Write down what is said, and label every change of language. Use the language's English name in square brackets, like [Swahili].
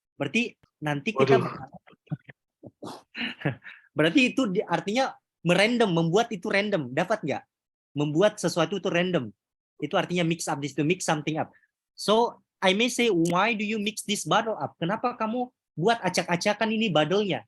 [Indonesian] Berarti nanti kita berarti itu artinya merandom, membuat itu random. Dapat nggak? Membuat sesuatu itu random. Itu artinya [English] mix up, to mix something up. So, I may say, why do you mix this bottle up? [Indonesian] Kenapa kamu buat acak-acakan ini bottle-nya?